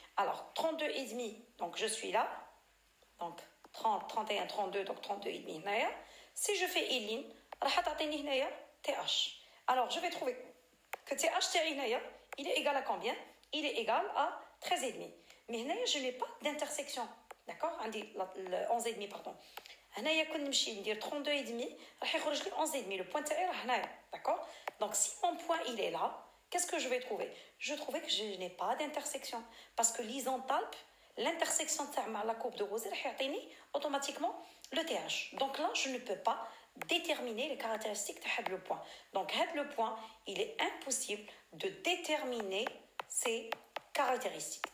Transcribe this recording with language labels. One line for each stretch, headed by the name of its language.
French: Alors, 32,5, donc je suis là. Donc, 30, 31, 32, donc 32,5. Si je fais une ligne, TH. Alors, je vais trouver que TH, il est égal à combien? Il est égal à 13,5. Mais là, je n'ai pas d'intersection. D'accord? 11,5, pardon.
Arabic: هنايا كون نمشي ندير 32,5 راح يخرج لي 11,5.
French: Le point
Arabic: تاعي راه هنايا.
French: D'accord? Donc, si mon point, il est là, qu'est-ce que je vais trouver? Je trouve que je n'ai pas d'intersection. Parce que l'isenthalpe, l'intersection de la courbe de Rosé, automatiquement le TH. Donc là, je ne peux pas déterminer les caractéristiques de le point. Donc, le point, il est impossible de déterminer ces caractéristiques.